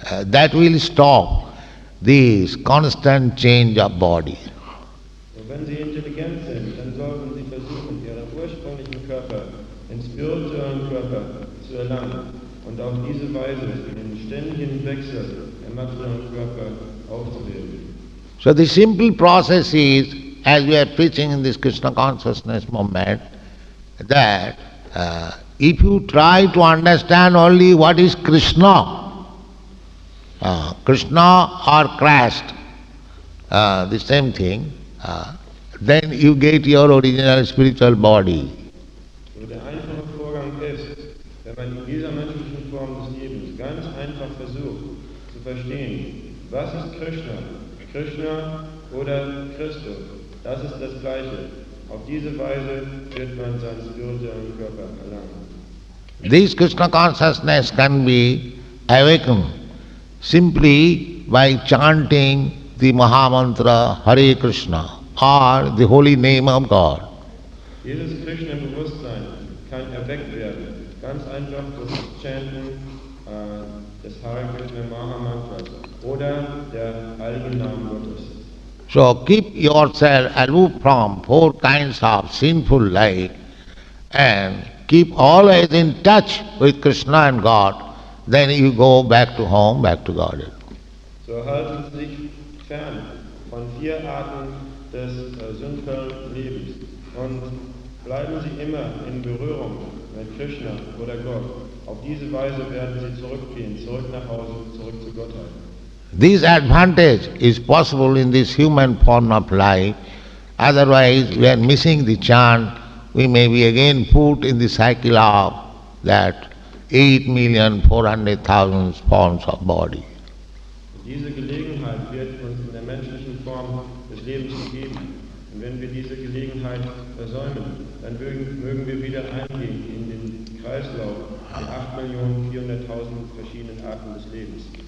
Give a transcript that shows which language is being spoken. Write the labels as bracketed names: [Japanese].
[English] That will stop this constant change of body. [German] Wenn Sie intelligent sind, dann sollten Sie versuchen, Ihren ursprünglichen Körper, den spirituellen Körper zu erlangen und auf diese Weise den ständigen Wechsel der materiellen Körper aufzuheben. [English] So the simple process is, as we are preaching in this Krishna consciousness movement, that if you try to understand only what is Krishna, Krishna or Christ, the same thing, then you get your original spiritual body. [German] So der einfache Vorgang ist, wenn man in dieser menschlichen Form des Lebens ganz einfach versucht zu verstehen, was ist Krishna, Krishna oder Christus, das ist das Gleiche. Auf diese Weise wird man seinen spirituellen Körper erlangen. [English] This Krishna consciousness can be awakened simply by chanting the Mahamantra Hare Krishna or the holy name of God. [German] Dieses Krishna-Bewusstsein kann erweckt werden, ganz einfach durch das Chanten des Hare Krishna Mahamantras oder der heiligen Namen Gottes. [English] So keep yourself aloof from four kinds of sinful life and keep always in touch with Krishna and God. Then you go back to home, back to Godhead. [German] So halten Sie sich fern von 4 Arten des sündvollen Lebens und bleiben Sie immer in Berührung mit Krishna oder Gott. Auf diese Weise werden Sie zurückgehen, zurück nach Hause, zurück zu Gottheit. [English] This advantage is possible in this human form of life. Otherwise, we are missing the chant. We may be again put in the cycle of that 8,400,000 forms of body. [German] Diese Gelegenheit wird uns in der menschlichen Form des Lebens gegeben. Und wenn wir diese Gelegenheit versäumen, dann mögen wir wieder eingehen in den Kreislauf der 8.400.000 verschiedenen Arten des Lebens.